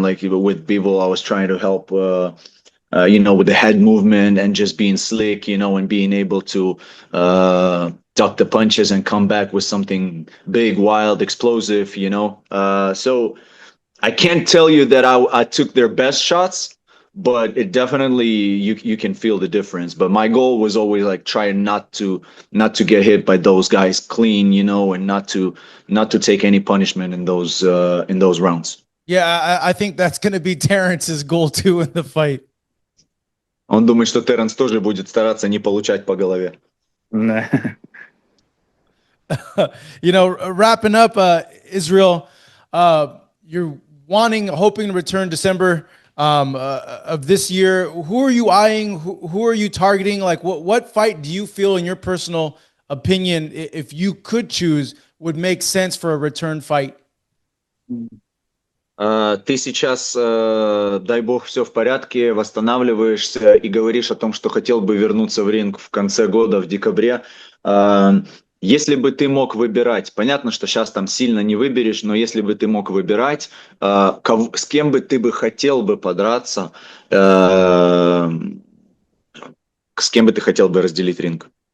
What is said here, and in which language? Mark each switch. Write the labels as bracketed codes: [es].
[en] Like with Bevel, I was trying to help with the head movement and just being slick, and being able to duck the punches and come back with something big, wild, explosive, So I can't tell you that I took their best shots, but it definitely you can feel the difference. But my goal was always like try not to get hit by those guys clean, and not to take any punishment in those rounds. Yeah, I think that's going to be Terrence's goal too in the fight. [ru] Он думает, что Терренс тоже будет стараться не получать по голове. [en] Wrapping up, Israil, you're hoping to return December of this year. Who are you eyeing? Who are you targeting? Like, what fight do you feel, in your personal opinion, if you could choose, would make sense for a return fight? [ru] Ты сейчас, дай бог, все в порядке, восстанавливаешься и говоришь о том, что хотел бы вернуться в ринг в конце года, в декабре. Если бы ты мог выбирать, понятно, что сейчас там сильно не выберешь, но если бы ты мог выбирать, с кем бы ты бы хотел бы подраться, с кем бы ты хотел бы разделить ринг?